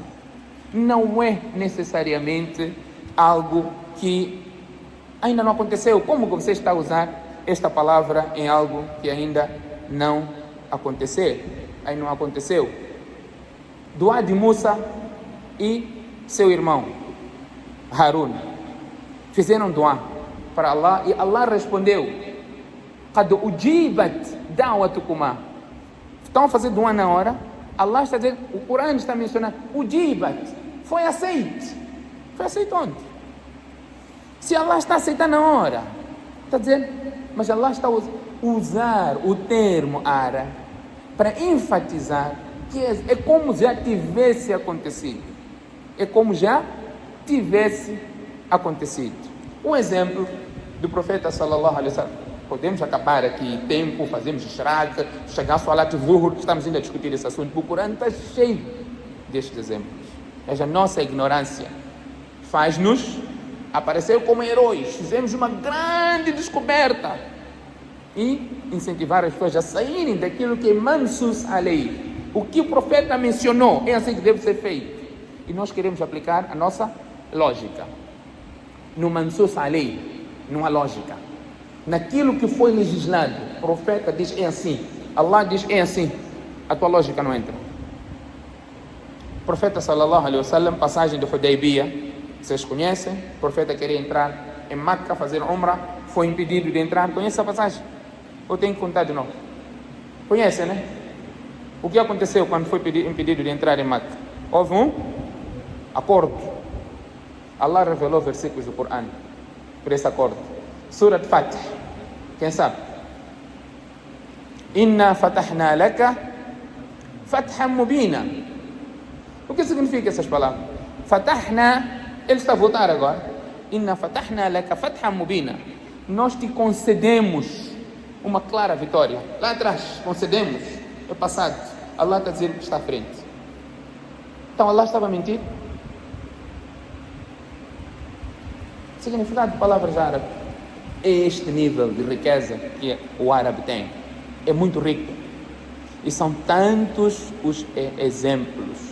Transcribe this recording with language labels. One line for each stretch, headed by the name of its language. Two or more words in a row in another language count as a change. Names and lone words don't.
Portuguese: Não é necessariamente algo que ainda não aconteceu. Como você está a usar esta palavra em algo que ainda não aconteceu? Ainda não aconteceu. Dua de Musa e seu irmão Harun fizeram dua para Allah e Allah respondeu:
Arabic: قد أجيبت دعوتكما.
Portuguese: Estão a fazer dua na hora. Allah está dizendo, o Corão está mencionando, ujibat, foi aceito. Foi aceito onde? Se Allah está a aceitar na hora, está dizendo, mas Allah está a usar o termo ara para enfatizar que é como já tivesse acontecido. É como já tivesse acontecido. Um exemplo do profeta
Arabic: صلى الله عليه وسلم.
Portuguese: Podemos acabar aqui tempo, fazemos ishraq, chegar a
Arabic: صلاة الظهر,
Portuguese: estamos ainda a discutir esse assunto. O Corão está cheio destes exemplos. Mas a nossa ignorância faz-nos aparecer como heróis. Fizemos uma grande descoberta e incentivar as pessoas a saírem daquilo que é
Arabic: منصوص عليه.
Portuguese: O que o profeta mencionou é assim que deve ser feito. E nós queremos aplicar a nossa lógica no
Arabic: منصوص عليه,
Portuguese: numa lógica. Naquilo que foi legislado, o profeta diz é assim, Allah diz é assim, a tua lógica não entra. O profeta
Arabic: صلى الله عليه وسلم,
Portuguese: passagem de Hudaybiyah, vocês conhecem, o profeta queria entrar em Makkah, fazer Umrah, foi impedido de entrar. Conhece a passagem? Ou tenho que contar de novo? Conhecem, né? O que aconteceu quando foi impedido de entrar em Makkah? Houve um acordo. Allah revelou versículos do Corão por esse acordo. Surat Fath, quem sabe?
Arabic: إنا فتحنا لك فتحا مبينا.
Portuguese: O que significa essas palavras? Fatahna, ele está a voltar agora.
Arabic: إنا فتحنا لك فتحا مبينا.
Portuguese: Nós te concedemos uma clara vitória. Lá atrás, concedemos, é passado. Allah está dizendo que está à frente. Então Allah estava a mentir? Significado de palavras árabes. Este nível de riqueza que o árabe tem é muito rico e são tantos os exemplos.